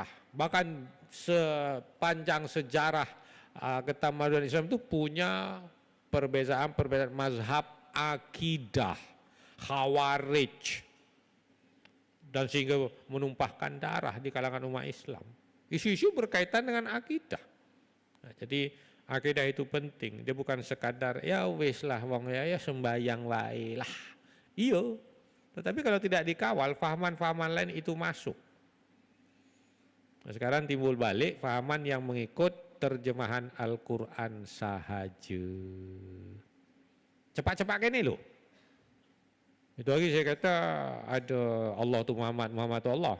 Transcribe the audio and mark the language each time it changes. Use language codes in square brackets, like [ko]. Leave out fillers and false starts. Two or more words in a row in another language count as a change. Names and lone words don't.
[ms] Bahkan sepanjang sejarah ketamadunan Islam itu punya perbezaan mazhab akidah, khawarij. Dan sehingga menumpahkan darah di kalangan umat Islam. Isu-isu berkaitan dengan akidah. Jadi akidah itu penting. Dia bukan sekadar [jv] ya wis lah wong ya sembayang wae lah. Iya. [ms] Tetapi kalau tidak dikawal, fahaman-fahaman lain itu masuk. Nah, sekarang timbul balik fahaman yang mengikut terjemahan Al-Quran sahaja. Cepat-cepat gini loh. Itu lagi saya kata ada Allah tu Muhammad, Muhammad tu Allah.